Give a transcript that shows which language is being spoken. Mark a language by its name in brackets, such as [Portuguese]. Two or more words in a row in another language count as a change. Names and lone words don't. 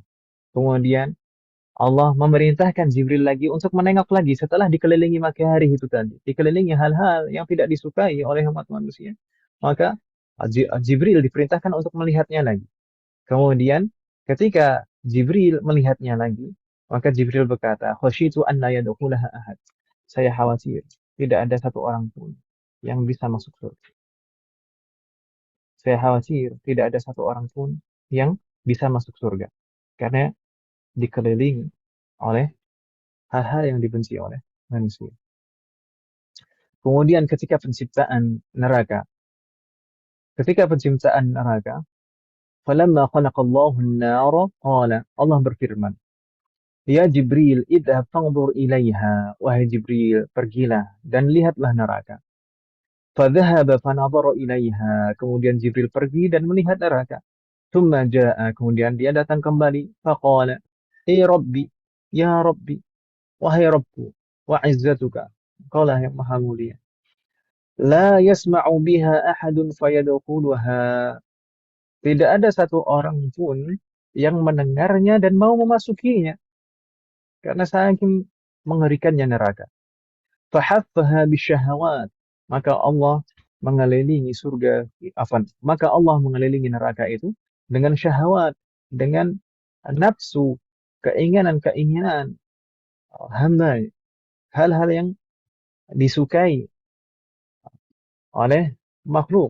[Indonesian] Kemudian Allah memerintahkan Jibril lagi untuk menengok lagi setelah dikelilingi makarih itu tadi. Dikelilingi hal-hal yang tidak disukai oleh umat manusia. Maka Jibril diperintahkan untuk melihatnya lagi. Kemudian ketika Jibril melihatnya lagi, maka Jibril berkata, [Arabic] "خشيت أن لا يدخلها أحد." [Indonesian] Saya khawatir tidak ada satu orang pun yang bisa masuk surga. Saya khawatir tidak ada satu orang pun yang bisa masuk surga. Karena dikelilingi oleh hal-hal yang dibenci oleh manusia. Kemudian ketika penciptaan neraka, [Arabic] فلما خلق الله النار قال, [Indonesian] Allah berfirman, [Arabic] "يا جبريل اذهب فانظر إليها." [Indonesian] Wahai Jibril, pergilah dan lihatlah neraka. [Arabic] فذهب فنظر إليها. [Indonesian] Kemudian Jibril pergi dan melihat neraka. [Arabic] ثم جاء, [Indonesian] kemudian dia datang kembali. [Arabic] فقال رب يا رب, [Indonesian] wahai Rabbku, [Arabic] وعزتك, [Indonesian] Kaulah yang maha mulia. [Arabic] لا يسمع بها أحد فيدخلها. [Indonesian] Tidak ada satu orang pun yang mendengarnya dan mau memasukinya. Karena saking mengerikannya neraka. [Arabic] فحفها بالشهوات. [Indonesian] Maka Allah mengelilingi maka Allah mengelilingi neraka itu dengan syahwat, dengan nafsu, keinginan-keinginan hamba, hal-hal yang disukai oleh makhluk.